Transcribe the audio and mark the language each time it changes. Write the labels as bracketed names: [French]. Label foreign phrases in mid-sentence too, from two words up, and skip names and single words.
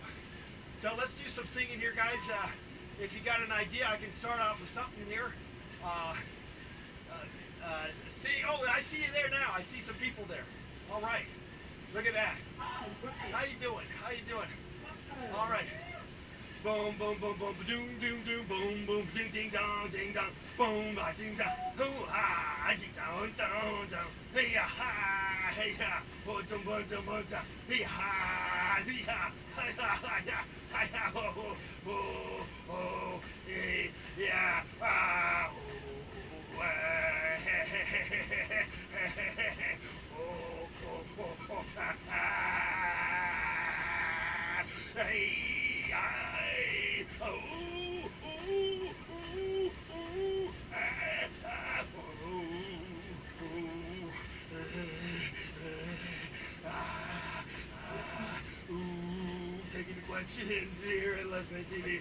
[English] So let's do some singing here, guys. If you got an idea, I can start off with something here. See, oh, I see you there now. I see some people there. All right. Look at that. How you doing? How you doing? All right. Boom, boom, boom, boom, doom, doom, doom, boom, boom, ding, ding, dong, boom, ba, ding, dong, hoo, ha, ding, dong, dong, dong, hey, ha, hey, ha, boom, boom, boom, boom, boom, hey, ha, hey, ha, hi, ha, hi, ha, hi, ha, oh, oh, oh, hey, yeah, ah, oh, oh, oh, oh, hey. Taking the questions here at Let's Play TV.